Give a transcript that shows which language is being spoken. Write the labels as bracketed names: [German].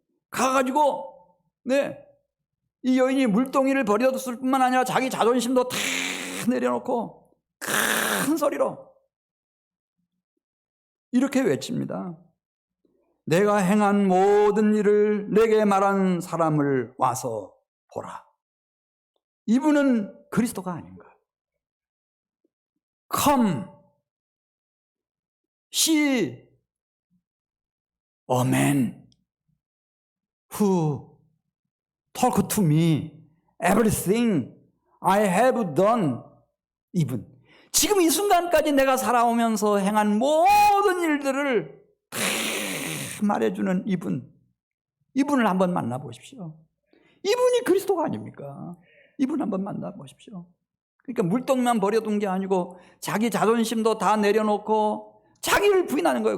[Korean] 가가지고 이 여인이 물동이를 버려뒀을 뿐만 아니라 자기 자존심도 다 내려놓고 큰 소리로 이렇게 외칩니다. 내가 행한 모든 일을 내게 말한 사람을 와서 보라. 이분은 그리스도가 아닌가? [English] Come, see a man who talk to me everything I have done. [Korean] 이분. 지금 이 순간까지 내가 살아오면서 행한 모든 일들을 다 말해주는 이분. 이분을 한번 만나보십시오. 이분이 그리스도가 아닙니까? 이분 한번 만나보십시오. 그러니까 물동만 버려둔 게 아니고 자기 자존심도 다 내려놓고 자기를 부인하는 거예요.